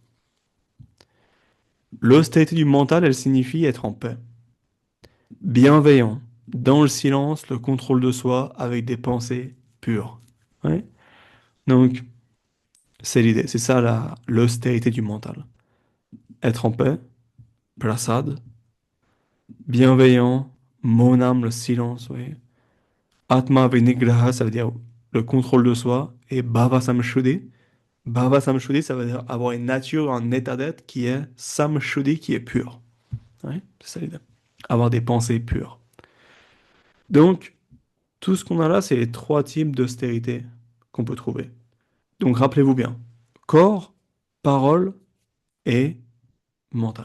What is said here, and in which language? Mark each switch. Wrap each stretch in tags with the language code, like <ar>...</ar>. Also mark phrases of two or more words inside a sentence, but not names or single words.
<fr>L'austérité du mental, elle signifie être en paix, bienveillant, dans le silence, le contrôle de soi avec des pensées pures. Ouais. Donc, c'est l'idée, c'est ça l'austérité du mental. Être en paix, prasad, bienveillant, monam, le silence, oui.</fr> <sa>Atma vinigraha,</sa> <fr>ça veut dire le contrôle de soi, et</fr> <sa>bhava samshuddhi. Bhava samshuddhi,</sa> <fr>ça veut dire avoir une nature, un état d'être qui est samshuddhi, qui est pur. Ouais, c'est ça l'idée. Avoir des pensées pures. Donc, tout ce qu'on a là, c'est les trois types d'austérité qu'on peut trouver. Donc, rappelez-vous bien. Corps, parole et mental.</fr>